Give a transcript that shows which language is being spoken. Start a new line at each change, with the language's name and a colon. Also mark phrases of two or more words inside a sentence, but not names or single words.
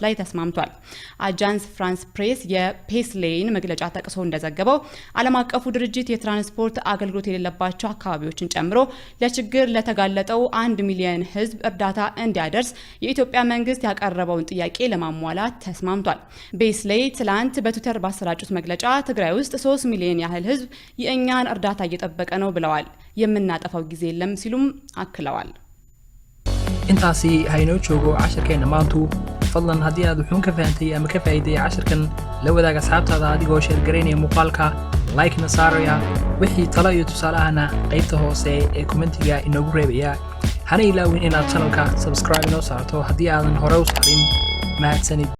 Amharic: ላይ ተስማምቷል። አጃንስ ፍራንስ ፕሬስ የፔስሌን መግለጫ ጠቅሶ እንደዘገበው ዓለም አቀፉ ድርጅት የትራንስፖርት አገልግሎት የሌለባቸው አካባቢዎችን ጨምሮ ለችግር ለተጋለጠው 1 ሚሊዮን ህዝብ እርዳታ እንዲያደርስ የኢትዮጵያ መንግስት ያቀረበውን ጥያቄ ለማሟላት ተስማምቷል። ቤስሌይ ትላንት በትዊተር ባሰራጩት መግለጫ ትግራይ ውስጥ 3 ሚሊዮን ያህል ህዝብ የእኛን እርዳታ እየጠበቀ ነው ብለዋል። የምናጠፋው ጊዜ የለም ሲሉም አክለዋል።
Somali: intaasi hayno joogo casharkeena maantu fadlan haddii aad wuxuun ka fahantay ama ka faa'iiday casharkan la wadaaga asxaabtaada adigoo share gareynaya muuqaalka like na saaraya wixii talo iyo tusaalahana qaybta hoose ee commentiga inoogu reebaya hana ilaawin inaad channelka subscribe inoo saarto haddii aadan hore u saarin mahadsanid.